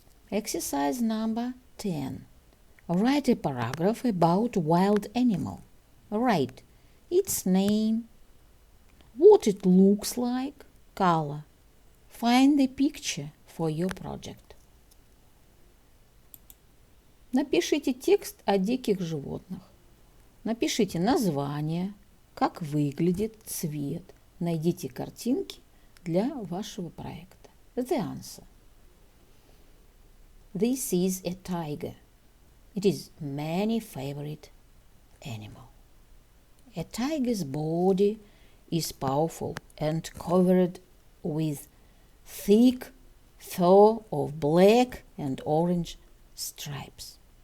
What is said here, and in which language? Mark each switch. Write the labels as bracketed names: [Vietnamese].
[English] Exercise number 10. Write a paragraph about wild animal. Write its name, what it looks like, color. Find the picture for your project. [Russian] Напишите текст о диких животных. Напишите название, как выглядит, цвет. Найдите картинки для вашего проекта. [English] The answer. This is a tiger. It is many favorite animal. A tiger's body is powerful and covered with thick fur of black and orange stripes.